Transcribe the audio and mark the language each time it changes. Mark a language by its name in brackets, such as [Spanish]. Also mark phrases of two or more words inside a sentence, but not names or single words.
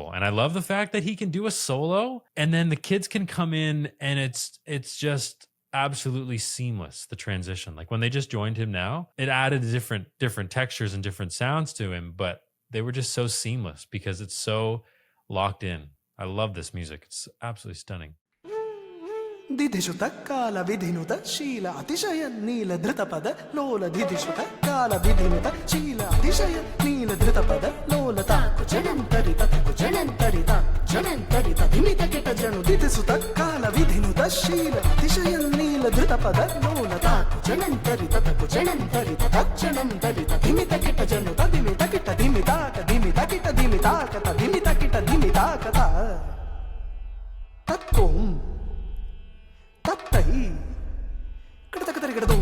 [English] And I love the fact that he can do a solo and then the kids can come in and it's just absolutely seamless, the transition. Like when they just joined him now, it added different textures and different sounds to him, but they were just so seamless because it's so locked in. I love this music. It's absolutely stunning. [Sanskrit] ದಿಧಿಷುತ ಕಾಲ ವಿಧಿನುತ ಶೀಲ ಅತಿಶಯ ನೀಲ ಧೃತ ಪದ ಲೋಲ ದಿಧಿಷುತ ಕಾಲ ವಿಧಿನುತ ಶೀಲ ಅತಿಶಯ ನೀಲ ಧೃತ ಪದ ಲೋಲ ತಾಕು ಜನಂತರಿ ತತಕು ಜನಂತರಿ ತಾಕು ಜನಂತರಿ ತಧಿಮಿತ ಕಿಟ ಜನು ದಿಧಿಸುತ ಕಾಲ ವಿಧಿನುತ ಶೀಲ ಅತಿಶಯ ನೀಲ ಧೃತ ಪದ ಲೋಲ ತಾಕು ಜನಂತರಿ ತತಕು ಜನಂತರಿ ತಕ್ಷಣಂತರಿ ತಧಿಮಿತ ಕಿಟ ಜನು ತಧಿಮಿತ ಕಿಟ ಧಿಮಿತಾಕ ಧಿಮಿತ ಕಿಟ ಧಿಮಿತಾಕ ತಧಿಮಿತ ಕಿಟ ಧಿಮಿತಾಕ ತತ್ಕೋಂ ತತ್ತೈ ಕಡತಕತರಿ ಕಡದೋಂ